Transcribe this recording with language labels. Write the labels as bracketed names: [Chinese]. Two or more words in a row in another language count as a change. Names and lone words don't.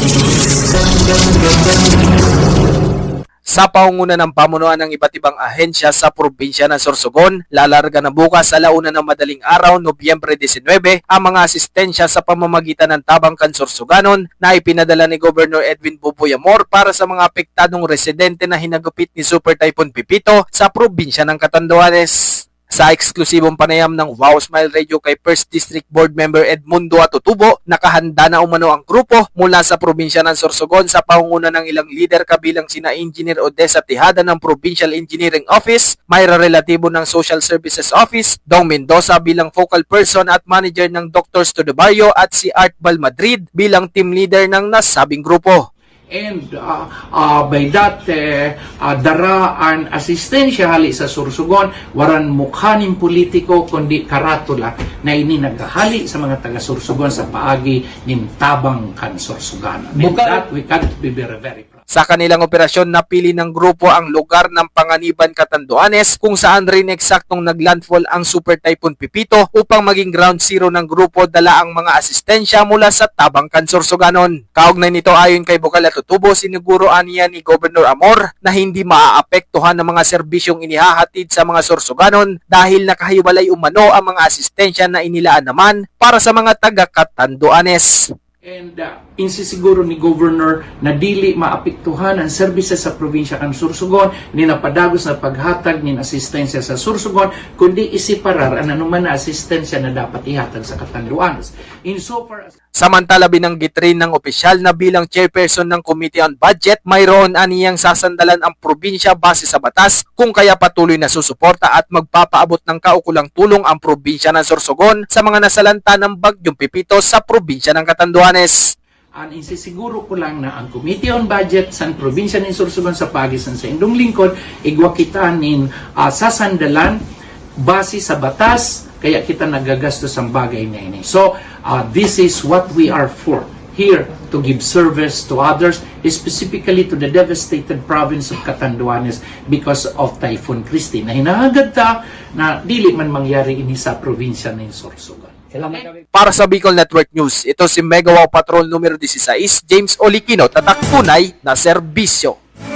[Filipino] Sa pangunguna ng pamunuan ng iba't ibang ahensya sa probinsya ng Sorsogon, lalarga na bukas sa alauna ng madaling araw, Nobyembre 19, ang mga asistensya sa pamamagitan ng Tabangkan Sorsoganon na ipinadala ni Governor Edwin Buboy Amor para sa mga apektadong residente na hinagupit ni Super Typhoon Pipito sa probinsya ng Catanduanes. Sa eksklusibong panayam ng Wow Smile Radio kay 1st District Board Member Edmundo Atutubo, nakahanda na umano ang grupo mula sa probinsya ng Sorsogon sa pangunguna ng ilang lider kabilang sina Engineer Odessa Tejada ng Provincial Engineering Office, Mayra Relativo ng Social Services Office, Dong Mendoza bilang focal person at manager ng Doctors to the Barrio at si Art Balmadrid bilang team leader ng nasabing grupo. [English] And by that, [Bikol] daraan asistensya hali sa Sorsogon, waran mukhaning politiko kundi karatula na ini naghahali sa mga taga-Sorsogon sa paagi nin Tabangkan Sorsogon. [English] And that we can't be very proud. [Filipino] Sa kanilang operasyon, napili ng grupo ang lugar ng Panganiban, Catanduanes kung saan rin eksaktong naglandfall ang Super Typhoon Pipito upang maging ground zero ng grupo dala ang mga asistensya mula sa Tabangkan Sorsoganon. Kaugnay nito ayon kay Bukal Atutubo, siniguro aniya ni Governor Amor na hindi maaapektuhan ng mga serbisyong inihahatid sa mga Sorsoganon dahil nakahiwalay umano ang mga asistensya na inilaan naman para sa mga taga-Catanduanes. [Bikol] And insisiguro ni Governor na dili maapektuhan ang services sa probinsya kan Sorsogon ni napadagos na paghatag nin asistensya sa Sorsogon kundi isiparar ang anuman na asistensya na dapat ihatag sa Catanduanes. [English] Insofar as [Filipino] Samantala binanggit rin ng opisyal na bilang chairperson ng Committee on Budget, mayroon aniyang sasandalan ang probinsya base sa batas kung kaya patuloy na susuporta at magpapaabot ng kaukulang tulong ang probinsya ng Sorsogon sa mga nasalanta ng Bagyong Pipito sa probinsya ng Catanduanes. [Bikol] Ang insisiguro ko lang na ang Committee on Budget sa probinsya ng Sorsogon sa pagisan sa indong lingkod, igwa kita nin sasandalan base sa batas, kaya kita nagagastos ang bagay na ini. [English] So, this is what we are for, here to give service to others, specifically to the devastated province of Catanduanes because of Typhoon Christy, [Bikol] na hinahagad ta na dili man mangyari ini sa probinsya ng Sorsogon. [Filipino] Para sa Bicol Network News, ito si Megawaw Patrol numero 16, James Olikino, tatak tunay na serbisyo.